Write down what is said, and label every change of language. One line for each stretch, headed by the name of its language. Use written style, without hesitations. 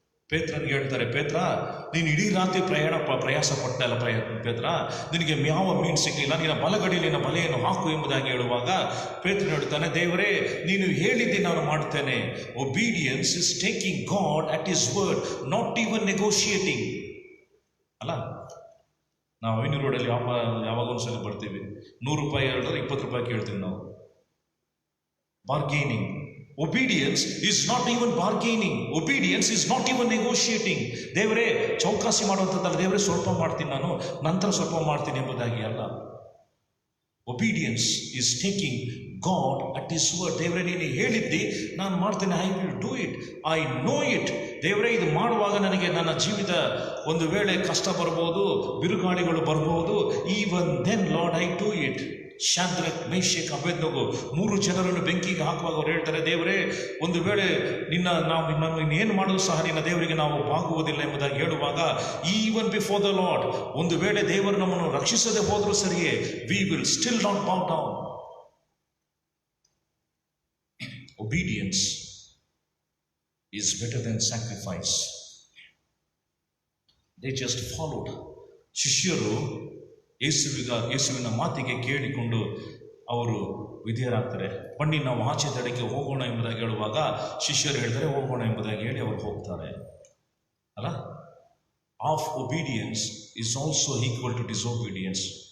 Kannada: ಪೇತ್ರನಿಗೆ ಹೇಳ್ತಾರೆ, ಪೇತ್ರ, ನೀನು ಇಡೀ ರಾತ್ರಿ ಪ್ರಯಾಸ ಪಡ್ತಾ ಇಲ್ಲ ಪೇತ್ರ, ನಿನಗೆ ಯಾವ ಮೀನು ಸಿಗಲಿಲ್ಲ, ನಿನ್ನ ಬಲಗಡೆಯಲ್ಲಿ ನಿನ್ನ ಬಲೆಯನ್ನು ಹಾಕು ಎಂಬುದಾಗಿ ಹೇಳುವಾಗ ಪೇತ್ರನು ಹೇಳ್ತಾನೆ, ದೇವರೇ, ನೀನು ಹೇಳಿದ್ದೆ, ನಾನು ಮಾಡ್ತೇನೆ.
English: Obedience is taking God at his word, not even negotiating.
Kannada: ಅಲ್ಲ, ನಾವು 500 ರೋಡಲ್ಲಿ ಯಾವಾಗ ಒಂದ್ಸಲ ಬರ್ತೀವಿ, 100 ರೂಪಾಯಿ ಹೇಳಿದ್ರೆ 20 ರೂಪಾಯಿ ಕೇಳ್ತೀವಿ ನಾವು.
English: Bargaining. Obedience is not even bargaining. Obedience is not even negotiating.
Kannada: ದೇವರೇ, ಚೌಕಾಸಿ ಮಾಡುವಂಥದ್ದಲ್ಲ, ದೇವರೇ ಸ್ವಲ್ಪ ಮಾಡ್ತೀನಿ ನಾನು, ನಂತರ ಸ್ವಲ್ಪ ಮಾಡ್ತೀನಿ ಎಂಬುದಾಗಿ ಅಲ್ಲ.
English: Obedience is taking God at His word.
Kannada: ದೇವರೇ, ನೀನು ಹೇಳಿದ್ದಿ, ನಾನು ಮಾಡ್ತೇನೆ,
English: I will do it, I know it.
Kannada: ದೇವರೇ, ಇದು ಮಾಡುವಾಗ ನನಗೆ ನನ್ನ ಜೀವಿತ ಒಂದು ವೇಳೆ ಕಷ್ಟ ಬರ್ಬೋದು, ಬಿರುಗಾಳಿಗಳು ಬರ್ಬೋದು,
English: Even then Lord I do it.
Kannada: ಶಾದ್ರಕ್, Meshach, Abednego 3 ಜನರನ್ನು ಬೆಂಕಿಗೆ ಹಾಕುವಾಗ ಅವ್ರು ಹೇಳ್ತಾರೆ, ದೇವರೇ, ಒಂದು ವೇಳೆ ನಾವು ಏನು ಮಾಡೋದು ಸಹ ನಿನ್ನ ದೇವರಿಗೆ ನಾವು ಬಾಗುವುದಿಲ್ಲ ಎಂಬುದಾಗಿ ಹೇಳುವಾಗ,
English: even before the Lord,
Kannada: ಒಂದು ವೇಳೆ ದೇವರು ನಮ್ಮನ್ನು ರಕ್ಷಿಸದೆ ಹೋದರೂ ಸರಿಯೇ,
English: We will still not bow down. Obedience is better than sacrifice. They just followed.
Kannada: ಶಿಷ್ಯರು ಯೇಸುವಿನ ಮಾತಿಗೆ ಕೇಳಿಕೊಂಡು ಅವರು ವಿಧೇಯರಾಗ್ತಾರೆ. ಬನ್ನಿ, ನಾವು ಆಚೆ ದಡಕ್ಕೆ ಹೋಗೋಣ ಎಂಬುದಾಗಿ ಹೇಳುವಾಗ ಶಿಷ್ಯರು ಹೇಳ್ತಾರೆ, ಹೋಗೋಣ ಎಂಬುದಾಗಿ ಹೇಳಿ ಅವರು ಹೋಗ್ತಾರೆ.
English: ಅಲ್ಲ, of obedience is also equal to disobedience.